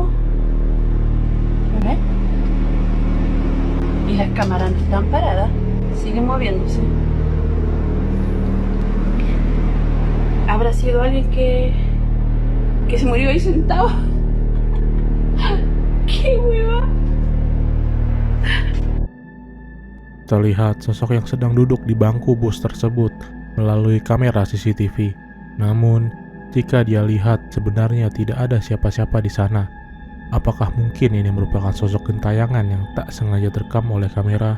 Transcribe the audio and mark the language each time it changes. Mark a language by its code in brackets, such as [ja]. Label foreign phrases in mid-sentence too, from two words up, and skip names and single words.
[es] ¿Ves? Y las cámaras no están paradas. Siguen moviéndose. ¿Habrá sido alguien que se murió ahí sentado? ¡Qué hueva! [id] Terlihat sosok yang sedang duduk di bangku bus tersebut melalui kamera CCTV. Namun, jika dia lihat sebenarnya tidak ada siapa-siapa di sana. Apakah mungkin ini merupakan sosok gentayangan yang tak sengaja terekam oleh kamera?